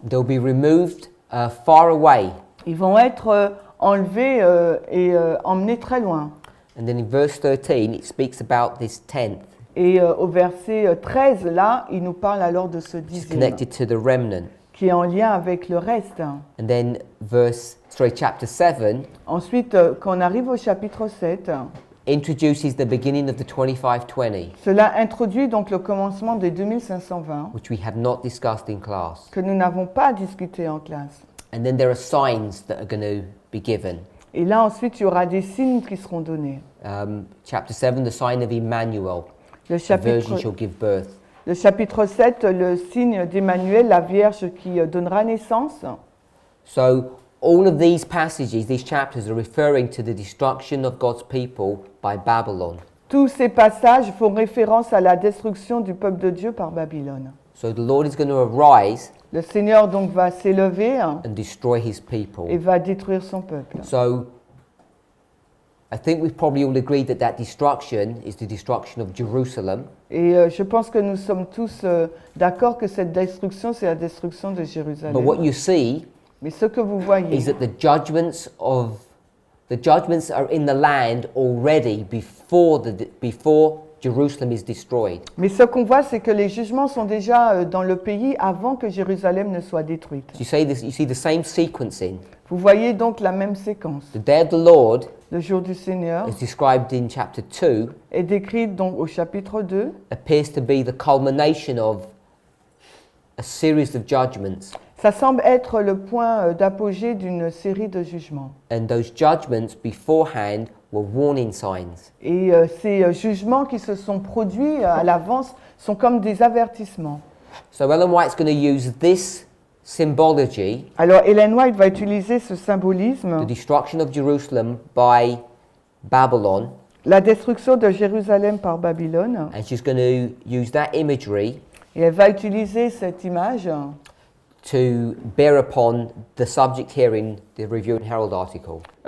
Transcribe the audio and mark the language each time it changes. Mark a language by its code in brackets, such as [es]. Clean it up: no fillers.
[en] they'll be removed far away. [fr] ils vont être enlevés et emmenés très loin. [en] And then in verse 13, it speaks about this tenth. [fr] Et au verset 13, là, il nous parle alors de ce [en] It's [fr] dixième, [en] connected to the remnant. [fr] qui est en lien avec le reste. [en] And then chapter 7 [fr] Ensuite, quand on arrive au chapitre 7, [en] introduces the beginning of the 2520, [fr] cela introduit donc le commencement des 2520, [en] which we have not discussed in class. [fr] que nous n'avons pas discuté en classe. [en] And then there are signs that are going to be given. [fr] Et là, ensuite, il y aura des signes qui seront donnés. [en] Chapter 7, the sign of Emmanuel. [fr] Le [en] The virgin [fr] chapitre, [en] shall give birth. [fr] le chapitre 7, le signe d'Emmanuel, la Vierge qui donnera naissance. [en] So all of these passages, these chapters are referring to the destruction of God's people by Babylon. [fr] Tous ces passages font référence à la destruction du peuple de Dieu par Babylone. [en] So the Lord is going to arise [fr] Le Seigneur donc va s'élever [en] and destroy his people. [fr] et va détruire son peuple. [en] So I think we've probably all agreed that that destruction is the destruction of Jerusalem. [fr] Et je pense que nous sommes tous d'accord que cette destruction, c'est la destruction de [en] But [fr] Jérusalem. [en] what you see [fr] Mais ce que vous voyez, [en] is that the judgments are in the land already before Jerusalem is destroyed. [fr] mais ce qu'on voit, c'est que les jugements sont déjà dans le pays avant que Jérusalem ne soit détruite. [en] So you see the same sequencing. [fr] Vous voyez donc la même séquence. [en] The day of the Lord [fr] Le jour du Seigneur [en] is described in chapter 2, [fr] est décrit donc au chapitre 2. [en] appears to be the culmination of a series of judgments. [fr] Ça semble être le point d'apogée d'une série de jugements. [en] And those judgments beforehand were warning signs. [fr] Et ces jugements qui se sont produits à l'avance sont comme des avertissements. [en] So Ellen White's going to use this symbology, [fr] Alors Ellen White va utiliser ce [en] the [fr] symbolisme, [en] destruction of Jerusalem by Babylon, [fr] la destruction de Jérusalem par Babylone, [en] and she's going to use that imagery [fr] et elle va utiliser cette image [en] to bear upon the subject here in the Review and Herald article.